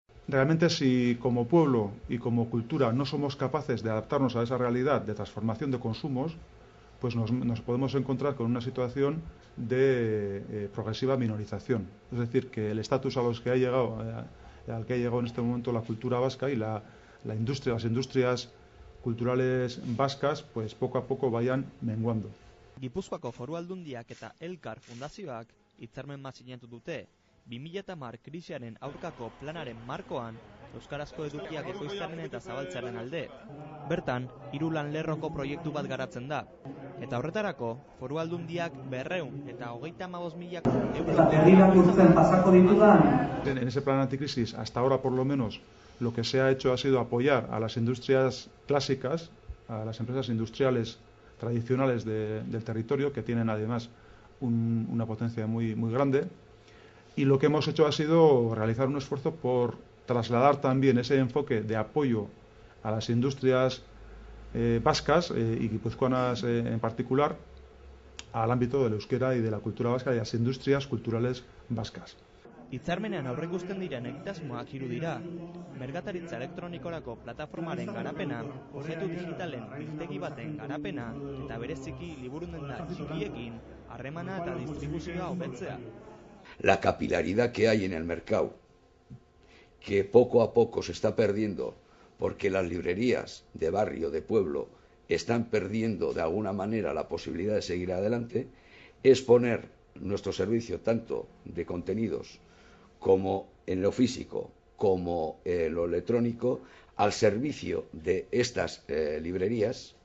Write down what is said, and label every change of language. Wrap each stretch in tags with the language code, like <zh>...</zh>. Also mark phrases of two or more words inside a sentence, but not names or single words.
<es>realmente si como pueblo y como cultura no somos capaces de adaptarnos a esa realidad de transformación de consumos, pues nos podemos encontrar con una situación de progresiva minorización. Es decir, que el estatus a los que ha llegado, al que ha llegado en este momento la cultura vasca y la industria, las industrias culturales vascas, pues poco a poco vayan menguando.</es> <eu>Gipuzkoako Foru Aldundiak eta Elkar Fundazioak hitzarmen bat sinatu dute 2010 krisiaren aurkako planaren markoan euskarazko edukiak ekoiztearen eta zabaltzearen alde. Bertan, 3 lanlerroko proiektu bat garatzen da. Eta horretarako, Foru Aldundiak 235.000</eu> <es>En ese plan anticrisis, hasta ahora por lo menos, lo que se ha hecho ha sido apoyar a las industrias clásicas, a las empresas industriales tradicionales del territorio, que tienen además una potencia muy, muy grande. Y lo que hemos hecho ha sido realizar un esfuerzo por trasladar también ese enfoque de apoyo a las industrias vascas y guipuzcoanas en particular al ámbito del euskera y de la cultura vasca y las industrias culturales vascas.</es> <eu>Hitzarmenean aurreikusten diren egitasmoak 3 dira. Merkataritza elektronikorako plataformaren garapena, objektu digitalen biltegi baten garapena eta bereziki liburudenda txikiekin harremana eta distribuzioa hobetzea.</eu> <es>La capilaridad que hay en el mercado, que poco a poco se está perdiendo porque las librerías de barrio, de pueblo, están perdiendo de alguna manera la posibilidad de seguir adelante, es poner nuestro servicio tanto de contenidos como en lo físico como en lo electrónico al servicio de estas librerías</es>